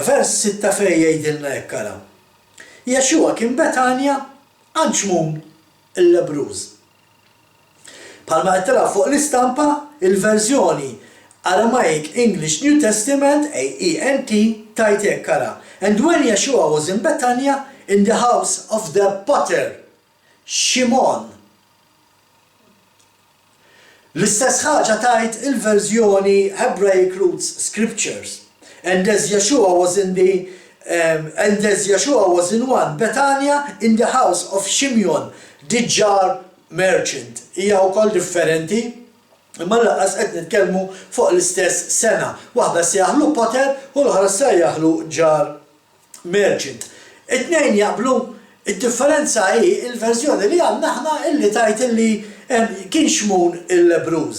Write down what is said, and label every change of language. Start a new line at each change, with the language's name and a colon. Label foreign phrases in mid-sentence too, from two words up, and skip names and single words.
Maltese: Vers 6 fejn jgħidilna hekk ara. Jaxua kien Betanja għand xmum il-Lebruż. Bħalma qed tara fuq l-istampa il-verżjoni Aramaic English New Testament AENT tajt hekk ara.
English: And when Yeshua was in Betania in the house of the potter Shimon.
Maltese: L-istess ħaġa tajt il-verżjoni Hebraic Roots Scriptures.
English: And as Yeshua was in one Betania in the house of Shimeon, the jar merchant.
Maltese: Hija wkoll differenti, imma laqqas qed nitkellmu fuq l-istess sena. Waħda se jaħlu potter u l-oħra se jaħlu
English: jar merchant.
Maltese: It-tnejn jaqblu, id-differenza hi il-verżjoni li għandna aħna illi tajt illi kien xmun il-Lebruż.